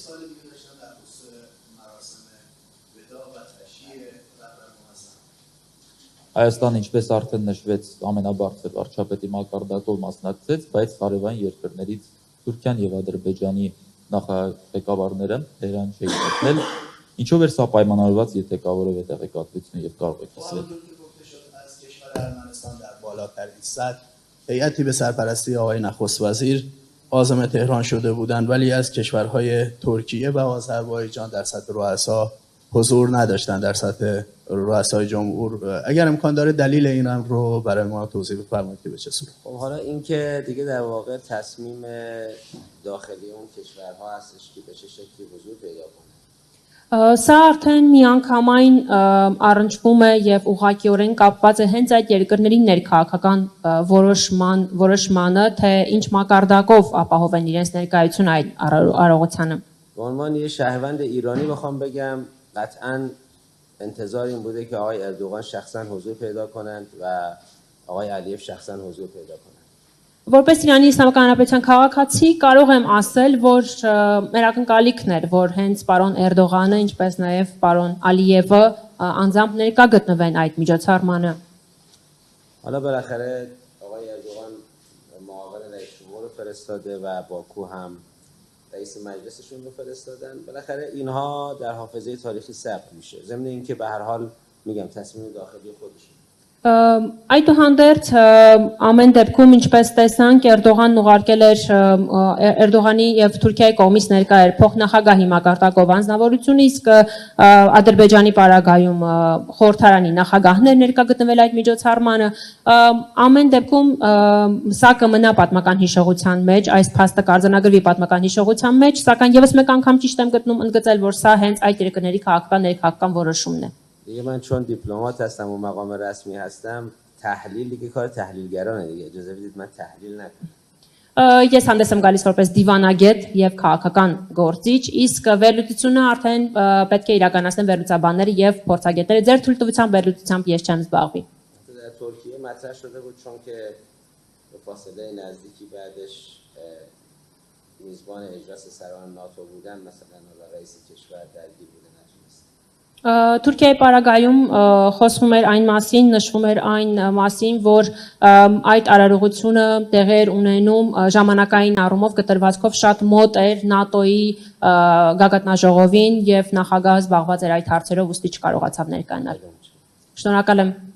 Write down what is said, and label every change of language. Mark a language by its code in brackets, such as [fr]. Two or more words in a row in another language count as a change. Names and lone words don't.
[hy] Հայաստանը, ինչպես արդեն նշվեց, ամենաբարձր վարչապետի մակարդակով մասնակցեց, բայց հարևան երկրներից Թուրքիան եւ Ադրբեջանի նախագահները Թեհրան չէին մտնել։ Ինչով էր սա պայմանավորված, եթե կա որևէ տեղեկատվություն եւ կարող եք ասել։ [fa] هیئتی به سرپرستی آقای نخست وزیر عازم تهران شده بودند ولی از کشورهای ترکیه و آذربایجان در سطح رؤسا حضور نداشتند در سطح رؤسای جمهور. اگر امکان داره دلیل این امر رو برای ما توضیح بفرمایید که به چه صورت. خب حالا این که دیگه در واقع تصمیم داخلی اون کشورها هستش که به چه شکلی حضور پیدا کنه. [hy] Սա արդեն միանգամայն առնչվում է եւ ուղղակիորեն կապված է հենց այդ երկրների ներքաղաքական որոշմանը, թե ինչ մակարդակով ապահովեն իրենց ներկայությունը այդ արարողությանը։ [fa] به عنوان یه شهروند ایرانی بخوام بگم قطعاً انتظار این بوده که آقای اردوغان شخصاً حضور پیدا کنند و آقای علیև شخصاً حضور پیدا کنند. [hy] Որպես Իրանի Իսլամական Հանրապետության քաղաքացի կարող եմ ասել, որ մեր ակնկալիքն էր, որ հենց պարոն Էրդողանը, ինչպես նաև պարոն Ալիևը անձամբ ներկա գտնվեն այդ միջոցառմանը։ [fa] حالا بالاخره آقای اردوغان معاون رئیس جمهور رو فرستاده و باکو هم رئیس مجلسشون رو فرستادن. بالاخره اینها در حافظه تاریخی ثبت میشه. ضمن اینکه به هر حال میگم تصمیم داخلی خودشون. [hy] Այդուհանդերձ ամեն դեպքում ինչպես տեսանք Էրդողանն ուղարկել էր Էրդողանի եւ Թուրքիայի կողմից ներկա էր փոխնախագահի մակարդակով անձնավորություն, իսկ Ադրբեջանի պարագայում խորհրդարանի նախագահներ ներկա գտնվել այդ միջոցառմանը։ Ամեն դեպքում սա կմնա պատմական հիշողության մեջ, այս փաստը կարձանագրվի պատմական հիշողության մեջ, սակայն եւս մեկ անգամ ճիշտ եմ գտնում ընդգծել, որ սա հենց այդ երկրների քաղաքական ներքաղաքական որոշումն է։ [fa] دیگه من چون دیپلمات هستم و مقام رسمی هستم تحلیل دیگه کار تحلیلگرانه دیگه اجازه بدید من تحلیل نکنم. [hy] Ես հանդես եմ գալիս որպես դիվանագետ եւ քաղաքական գործիչ, իսկ վերլուծությունը արդեն պետք է իրականացնեն վերլուծաբանները եւ փորձագետները։ Ձեր թույլտվությամբ վերլուծությամբ ես չեմ զբաղվի։ [fa] در ترکیه مطرح شده بود چون که به فاصله نزدیکی بعدش میزبان اجلاس سران ناتو بودن مثلا رئیس کشور درگیر بودن. [hy] Թուրքիայի պարագայում խոսվում էր այն մասին, նշվում էր այն մասին, որ այդ արարողությունը տեղի էր ունենում ժամանակային առումով կտրվածքով շատ մոտ էր ՆԱՏՕ-ի գագաթնաժողովին եւ նախագահը զբաղված էր այդ հարցերով, ուստի չկարողացավ ներկայանալ։ Շնորհակալ եմ։